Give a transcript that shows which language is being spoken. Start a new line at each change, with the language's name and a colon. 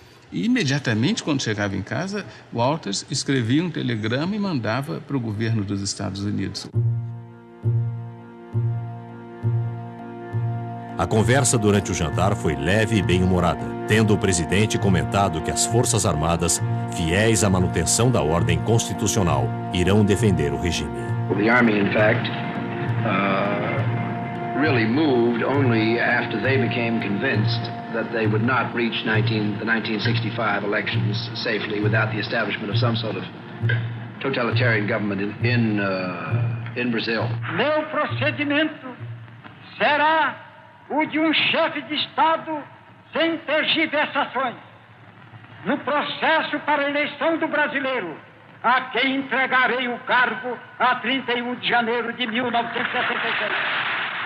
Portuguese: E imediatamente, quando chegava em casa, Walters escrevia um telegrama e mandava para o governo dos Estados Unidos. A conversa durante o jantar foi leve e bem-humorada, tendo o presidente comentado que as Forças Armadas, fiéis à manutenção da ordem constitucional, irão defender o regime.
English: The Army, in fact, really moved only after they became convinced that they would not reach the 1965 elections safely without the establishment of some sort of totalitarian government in Brazil.
Portuguese: Meu procedimento será o de chefe de Estado sem tergiversações. No processo para a eleição do brasileiro, a quem entregarei o cargo a 31 de janeiro de 1976.